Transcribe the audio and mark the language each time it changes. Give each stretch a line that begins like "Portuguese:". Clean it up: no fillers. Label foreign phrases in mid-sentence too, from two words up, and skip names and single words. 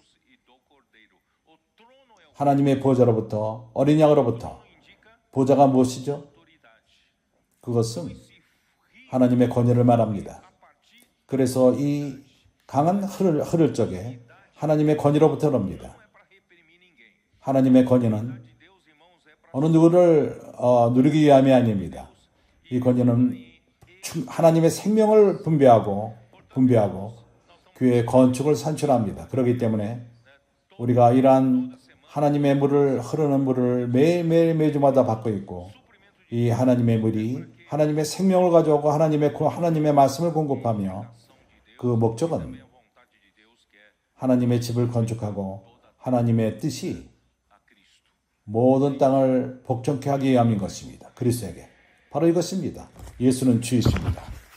Korean: 하나님의 보좌로부터 어린 양으로부터. 보좌가 무엇이죠? 그것은 하나님의 권위를 말합니다. 그래서 이 강은 흐를 적에 하나님의 권위로부터 옵니다.
Portuguese: Não é para reprimir ninguém.
Korean: 하나님의 권위는
Portuguese: De Deus, irmãos, é para
Korean: 어느 누구를 누리기 위함이 아닙니다. 이 권위는 하나님의 생명을 분배하고 교회의 건축을 산출합니다. 그렇기 때문에 우리가 이러한 하나님의 물을 흐르는 물을 매일매일 매주마다 받고 있고 이 하나님의 물이 하나님의 생명을 가져오고 하나님의 말씀을 공급하며 그 목적은
Portuguese: a vontade de Deus, que é
Korean: 하나님의 집을 건축하고 하나님의 뜻이
Portuguese: a Cristo.
Korean: 모든 땅을 복종케 하기 위함인 것입니다. 그리스도에게 바로 이것입니다. 예수는 주이십니다.